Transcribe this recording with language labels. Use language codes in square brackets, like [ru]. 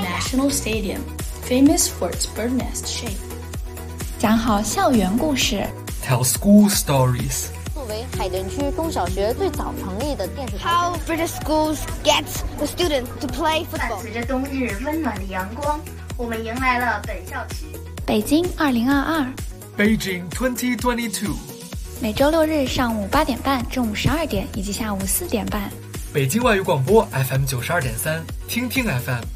[en] The National Stadium, famous for its bird nest shape. [zh] 讲好校园故事。 [en] Tell school stories. [zh] 为海淀区中小学最早成立的电子。 [en] How British schools get the students to play football. [zh] 伴随着冬日温暖的阳光，我们迎来了本校区。北京2022。 [en] Beijing 2022。 [zh] 每周六日上午8点半、中午12点以及下午4点半。北京外语广播 FM92.3、听听 FM。